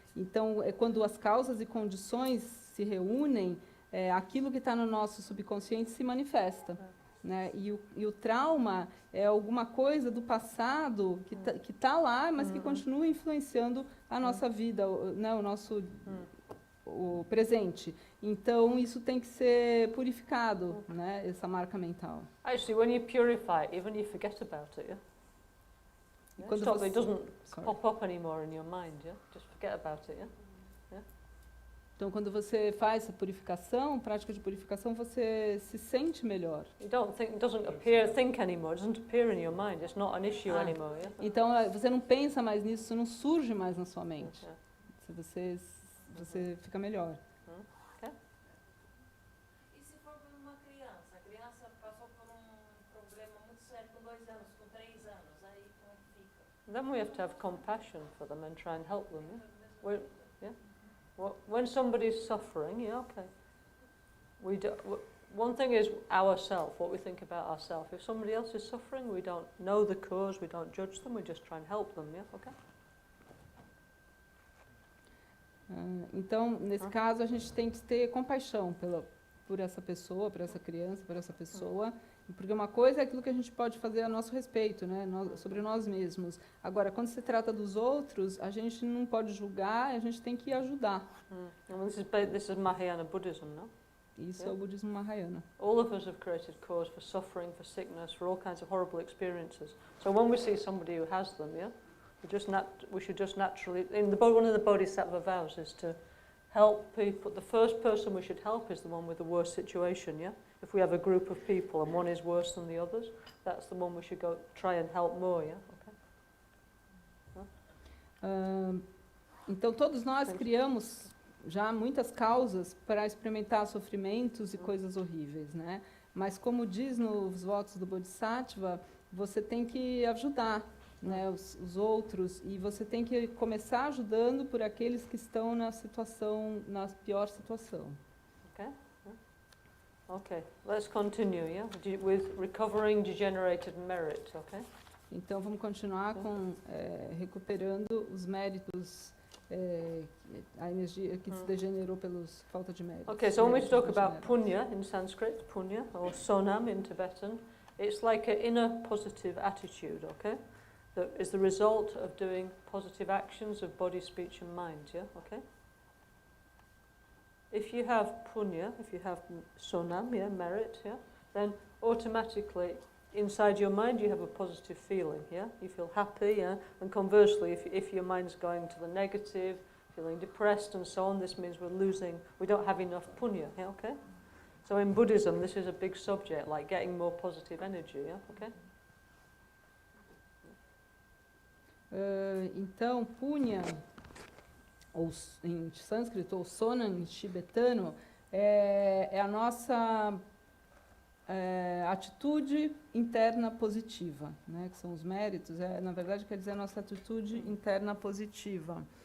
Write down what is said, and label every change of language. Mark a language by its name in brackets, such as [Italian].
[Portuguese] Então, é quando as causas e condições se reúnem, aquilo que está no nosso subconsciente se manifesta. Né? E o trauma é alguma coisa do passado que tá lá, mas que continua influenciando a nossa vida, né? O nosso o presente. Então, isso tem que ser purificado, né? Essa marca mental. [English] Actually, when you purify it, even you forget about it, yeah? Yeah? Stop, it doesn't pop up anymore in your mind, yeah? Just forget about it, yeah? [Portuguese] Então, quando você faz essa purificação, prática de purificação, você se sente melhor. [English] You don't think, it doesn't think anymore, it doesn't appear in your mind, it's not an issue anymore, yeah? [Portuguese] Então, você não pensa mais nisso, isso não surge mais na sua mente. Você fica melhor. Okay. E se for por uma criança? A criança passou por problema muito sério com 2 anos, com 3 anos, aí como fica? [English] Then we have to have compassion for them and try and help them, yeah? When somebody's suffering, yeah, okay. One thing is ourself, what we think about ourselves. If somebody else is suffering, we don't know the cause, we don't judge them, we just try and help them, yeah, okay? [Portuguese] Então, nesse caso, a gente tem que ter compaixão por essa pessoa, por essa criança, por essa pessoa, porque uma coisa é aquilo que a gente pode fazer a nosso respeito, né, sobre nós mesmos. Agora, quando se trata dos outros, a gente não pode julgar, a gente tem que ajudar. [English] This is Mahayana Buddhism, no? [Portuguese] Isso é o budismo Mahayana. [English] All of us have created cause for suffering, for sickness, for all kinds of horrible experiences. So when we see somebody who has them, yeah, we should just naturally. One of the Bodhisattva vows is to help people. The first person we should help is the one with the worst situation, yeah? If we have a group of people and one is worse than the others, that's the one we should go try and help more, yeah? Okay. [Portuguese] Então, todos nós criamos já muitas causas para experimentar sofrimentos e coisas horríveis, né? Mas, como diz nos votos do Bodhisattva, você tem que ajudar, né, os outros, e você tem que começar ajudando por aqueles que estão na pior situação. Okay. Okay. [English] Let's continue, yeah, with recovering degenerated merit, okay? [Portuguese] Então vamos continuar com recuperando os méritos, a energia que se degenerou pelos falta de mérito. [English] Okay, so when we talk about punya in Sanskrit, punya or sonam in Tibetan, it's like an inner positive attitude, okay? That is the result of doing positive actions of body, speech and mind, yeah, okay? If you have punya, if you have sonam, yeah, merit, yeah, then automatically inside your mind you have a positive feeling, yeah? You feel happy, yeah? And conversely, if your mind's going to the negative, feeling depressed and so on, this means we don't have enough punya, yeah, okay? So in Buddhism, this is a big subject, like getting more positive energy, yeah, okay? [Portuguese] Então, punya, ou em sânscrito, ou sonam em tibetano, é a nossa atitude interna positiva, né? Que são os méritos, na verdade quer dizer a nossa atitude interna positiva.